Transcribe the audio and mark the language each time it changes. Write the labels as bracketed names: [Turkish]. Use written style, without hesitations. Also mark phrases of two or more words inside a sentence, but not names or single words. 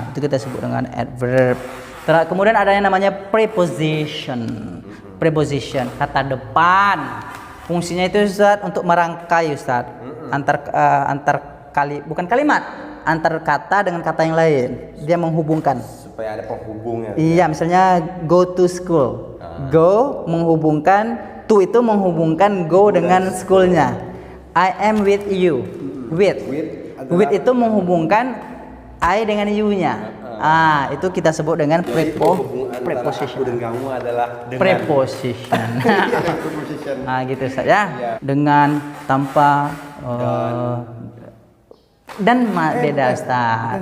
[Indonesian] Itu kita sebut dengan adverb. Kemudian ada yang namanya preposition. Preposition, kata depan. Fungsinya itu Ustaz untuk merangkai Ustaz. Bukan kalimat, antar kata dengan kata yang lain. Dia menghubungkan. Supaya ada penghubungnya. Iya, misalnya [English] go to school. [Indonesian] Go menghubungkan, to itu menghubungkan go dengan schoolnya. [English] I am with you. [Indonesian] With itu menghubungkan I dengan you-nya. Itu kita sebut dengan preposition. Aku dan kamu adalah dengan. Preposition. Preposition. Gitu saja. Dengan, tanpa, dan beda Ustaz.